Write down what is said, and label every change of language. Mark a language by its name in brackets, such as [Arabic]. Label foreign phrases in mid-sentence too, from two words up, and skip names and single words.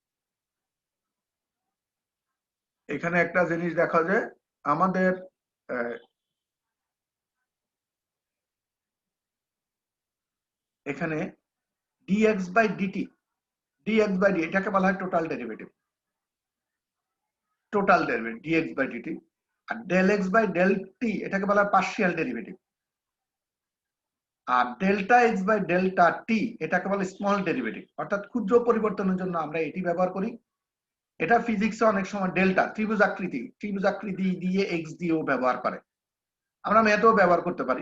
[Bangla] এখানে একটা জিনিস দেখো যে আমাদের এখানে [English] dx by dt, [Bangla] এটাকে বলা হয় [English] total derivative dx by dt, [Bangla] আর [English] del x by del t [Bangla] এটাকে বলা হয় [English] partial derivative, [Bangla] আর [English] delta x by delta t [Bangla] এটাকে বলে [English] small derivative. [Bangla] অর্থাৎ ক্ষুদ্র পরিবর্তনের জন্য আমরা এটি ব্যবহার করি, এটা ফিজিক্সে অনেক সময় ডেল্টা ত্রিভুজাকৃতি দিয়ে এক্স দিয়েও ব্যবহার করে, আমরা ম্যাথেও ব্যবহার করতে পারি।